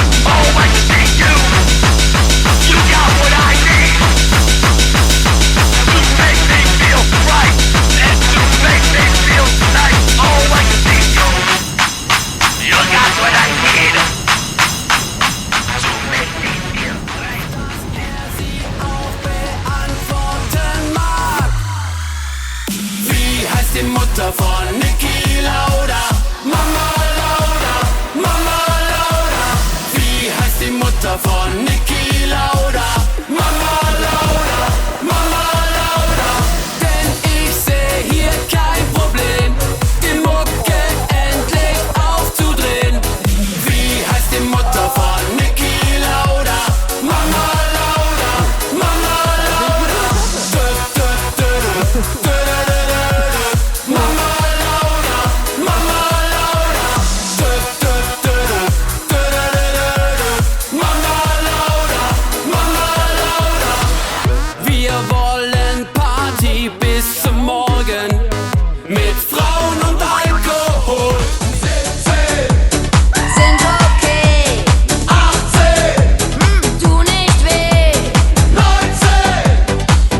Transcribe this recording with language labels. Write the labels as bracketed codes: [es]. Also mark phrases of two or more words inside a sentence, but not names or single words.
[en] Oh, ecstasy, you got what I need to make me feel right and to make me feel nice. Oh, ecstasy, you got what I need to make me feel right. [de] Wie heißt die Mutter von Niki Laudaaa? Mama Laudaaa, Mama Laudaaa. Wie heißt die Mutter von Niki Laudaaa? Mama Laudaaa, Mama Laudaaa. Denn ich seh hier kein Problem, die Mucke endlich aufzudrehen. Wie heißt die Mutter von Niki Laudaaa? Mama Laudaaa, Mama Laudaaa. Mama Laudaaa, Mama Laudaaa. Mama Laudaaa, Mama Laudaaa. Wir wollen Party bis zum Morgen mit Frauen und Alkohol. 17, Sind okay, 18, tu nicht weh, 19,